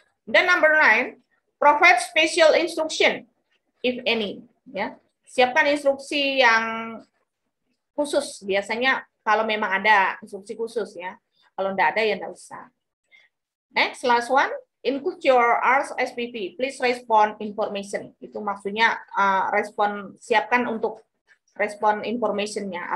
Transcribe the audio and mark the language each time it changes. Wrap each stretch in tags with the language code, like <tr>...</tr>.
<en>Dan number 9, provide special instruction if any ya.</en> <id>Siapkan instruksi yang khusus, biasanya kalau memang ada instruksi khusus ya. Kalau enggak ada ya enggak usah.</id> <en>Next, last one, include your RSVP, please respond information.</en> <id>Itu maksudnya siapkan untuk respon information-nya.</id>